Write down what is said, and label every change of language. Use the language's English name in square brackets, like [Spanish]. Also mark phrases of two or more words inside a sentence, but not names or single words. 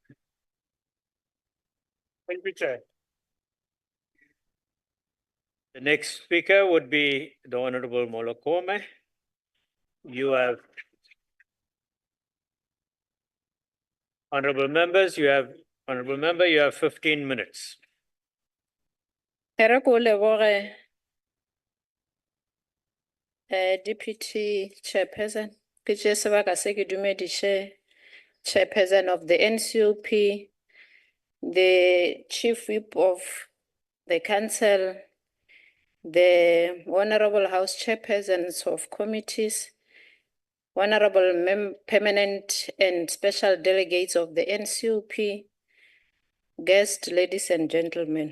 [English] Thank you, Chair. The next speaker would be the Honorable Molokome. You have, honorable member, you have 15 minutes. [Northern Sotho] Ere ko leboge [English] Deputy Chairperson, [Northern Sotho] ke tšee sebaka se ke dumediše [English] Chairperson of the NCOP, the Chief Whip of the Council, the Honorable House Chairpersons of committees, Honorable Permanent and Special Delegates of the NCOP, guests, ladies and gentlemen.